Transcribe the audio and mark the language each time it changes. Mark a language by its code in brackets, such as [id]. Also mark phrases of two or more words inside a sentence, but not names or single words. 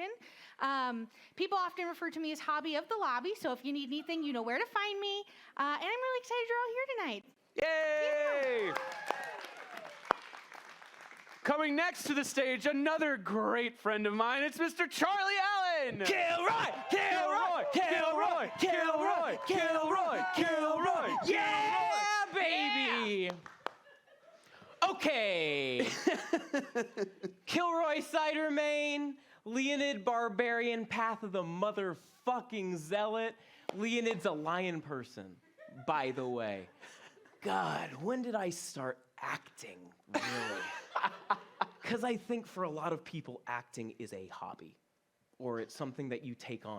[en] People often refer to me as Hobbie of the Lobby, so if you need anything, you know where to find me. And I'm really excited you're all here tonight. Yay! Yeah. Coming next to the stage, another great friend of mine. It's Mr. Charlie Allen. Kilroy! Kilroy! Kilroy! Kilroy! Kilroy! Kilroy! Yeah, baby! Okay. Kilroy Cidermane, Leonid Barbarian, Path of the Motherfucking Zealot. Leonid's a lion person, by the way. God, when did I start acting, really? Because I think for a lot of people, acting is a hobby, or it's something that you take on.